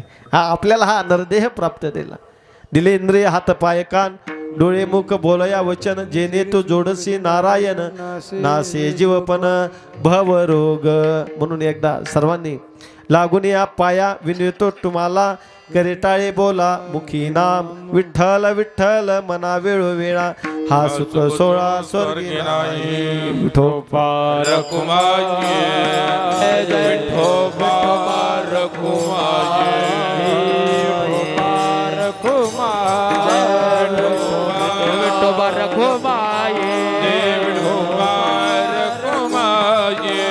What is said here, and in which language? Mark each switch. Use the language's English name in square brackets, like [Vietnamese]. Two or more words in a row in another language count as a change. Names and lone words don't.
[Marathi] हा आपल्याला हा नरदेह प्राप्त दिले इंद्रिय हात पाय कान डोळे मुख बोलया वचन, जेने तू जोडसी नारायण नासे जीवपन भव रोग. म्हणून एकदा सर्वांनी लागून या पाया विनवतो तुम्हाला, करे टाळे बोला मुखी नाम विठ्ठल विठ्ठल मना वेळोवेळा, हा सुख सोळा स्वर्गी नाही. विठोबा रखुमाये, विठोबा रखुमाये, विठोबा रखुमाये, विठोबा रखुमाये,